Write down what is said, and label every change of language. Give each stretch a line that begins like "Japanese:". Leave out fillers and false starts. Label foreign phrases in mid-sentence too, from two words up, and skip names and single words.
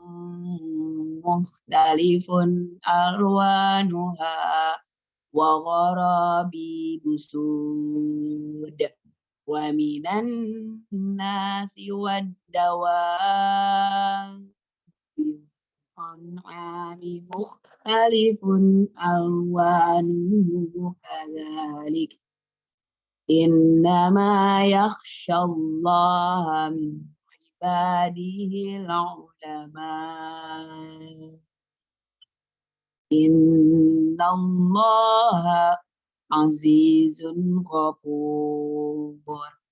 Arabic: مختلف ألوانها وغرابي بسود ومن الناس والدواب والأنعام مختلف ألوانه كذلك إنما يخشى الله من عباده العلماء إن الله عزيز غفور.